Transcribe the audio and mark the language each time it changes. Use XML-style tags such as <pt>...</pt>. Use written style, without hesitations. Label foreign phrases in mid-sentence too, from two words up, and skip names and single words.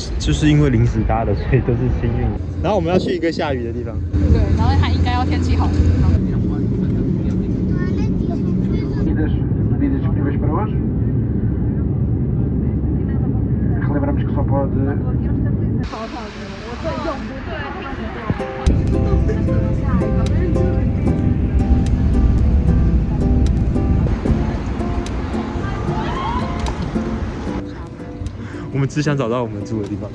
<zh>就是因为临时搭的，所以都是幸运。然后我们要去一个下雨的地方。对，然后它应该要天气好的地方。</zh> <pt>Medidas disponíveis para hoje. Relembramos que só pode.</pt> <zh>我们只想找到我们住的地方。</zh>